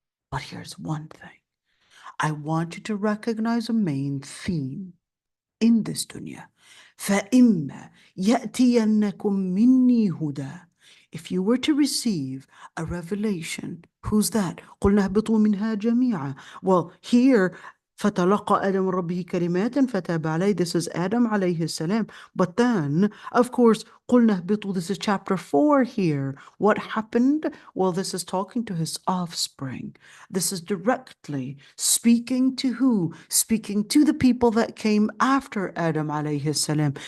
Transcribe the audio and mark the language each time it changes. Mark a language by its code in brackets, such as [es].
[en] But here's one thing. I want you to recognize a main theme in this dunya. [ar] فَإِمَّا يَأْتِيَنَّكُم مِّنِّي هُدًى. [en] If you were to receive a revelation, who's that? [ar] قُلْنَا اهْبِطُوا مِنْهَا جَمِيعًا. [en] Well, here, [ar] فَتَلَقَّى آدَمُ رَبِّهِ كَلِمَاتٍ فَتَابَ عَلَيْهِ. [en] This is Adam alayhi salam. But then, of course, [ar] قُلْنَا اهْبِطُوا. [en] This is chapter 4 here. What happened? Well, this is talking to his offspring. This is directly speaking to who? Speaking to the people that came after Adam alayhi salam.